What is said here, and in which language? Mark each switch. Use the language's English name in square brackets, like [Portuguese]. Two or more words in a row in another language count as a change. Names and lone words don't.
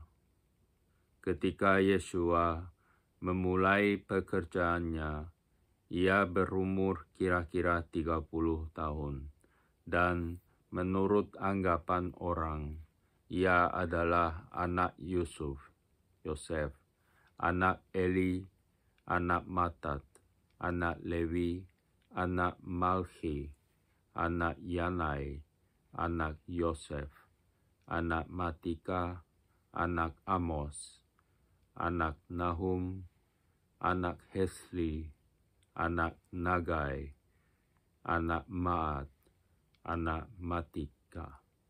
[Indonesian] Ketika Yesua memulai pekerjaannya, ia berumur kira-kira 30 tahun, dan menurut anggapan orang, ia adalah anak Yosef, anak Eli, anak Matat, anak Lewi, anak Malchi, anak Yanai, anak Yosef, anak Matika, anak Amos, anak Nahum, anak Hesli, anak Nagai, anak Maat, anak Matica,